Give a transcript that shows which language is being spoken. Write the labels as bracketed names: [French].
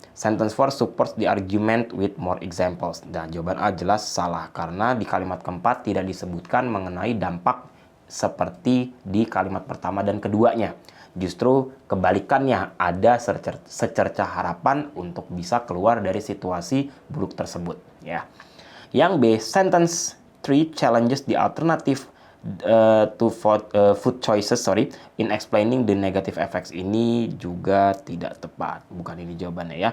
[English] Sentence 4 supports the argument with more examples. [Indonesian] Dan jawaban A jelas salah, karena di kalimat keempat tidak disebutkan mengenai dampak seperti di kalimat pertama dan keduanya. Justru kebalikannya, ada secercah harapan untuk bisa keluar dari situasi buruk tersebut ya. Yang B, [English] sentence 3 challenges the alternative to food choices in explaining the negative effects. [Indonesian] Ini juga tidak tepat, bukan ini jawabannya ya.